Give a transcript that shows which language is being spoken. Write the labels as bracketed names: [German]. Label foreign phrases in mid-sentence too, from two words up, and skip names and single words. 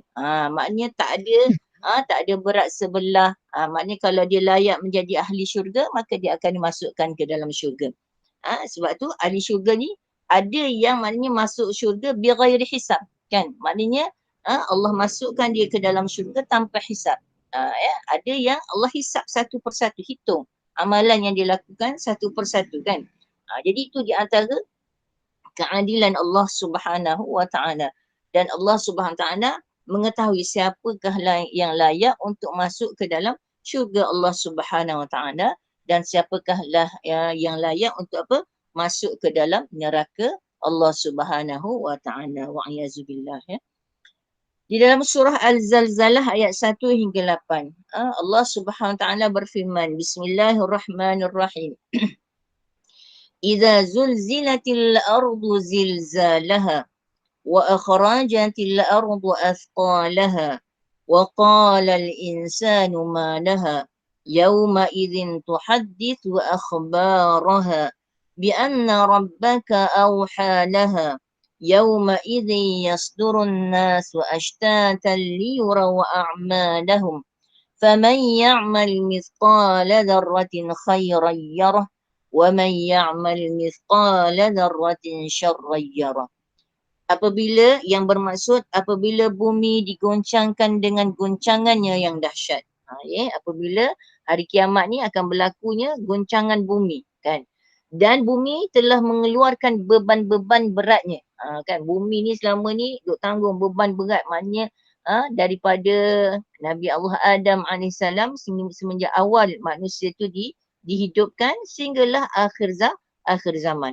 [Malay] Maknanya tak ada berat sebelah. Maknanya kalau dia layak menjadi ahli syurga, maka dia akan dimasukkan ke dalam syurga. Sebab tu ahli syurga ni ada yang maknanya masuk syurga [Arabic] بغير حساب, [Malay] kan? Maknanya Allah masukkan dia ke dalam syurga tanpa hisab. Ada yang Allah hisab satu persatu, hitung amalan yang dia lakukan satu persatu, kan? Jadi itu di antara keadilan Allah [Arabic] سبحانه وتعالى. [Malay] Dan Allah [Arabic] سبحانه وتعالى [Malay] mengetahui siapakah yang layak untuk masuk ke dalam syurga Allah [Arabic] سبحانه وتعالى [Malay] dan siapakah yang layak untuk apa? Masuk ke dalam neraka Allah [Arabic] سبحانه وتعالى. [Malay] Wa'iyyazubillah, ya. Di dalam surah Al-Zalzalah ayat 1 hingga 8, Allah [Arabic] سبحانه وتعالى [Malay] berfirman, Bismillahirrahmanirrahim. [Arabic] إذا زلزلت الأرض زلزالها وأخرجت الأرض أثقالها وقال الإنسان ما لها يومئذ تحدث أخبارها بأن ربك أوحى لها يومئذ يصدر الناس أشتاتا ليروا أعمالهم فمن يعمل مثقال ذرة خيرا يره ومن يعمل مثقال ذرة شرا يره. [Malay] Apabila yang bermaksud apabila bumi digoncangkan dengan goncangannya yang dahsyat. Apabila hari kiamat ni akan berlakunya goncangan bumi, kan? Dan bumi telah mengeluarkan beban-beban beratnya. Kan bumi ni selama ni duk tanggung beban berat, maknanya daripada Nabi Allah Adam AS semenjak awal manusia tu dihidupkan sehinggalah akhir zaman.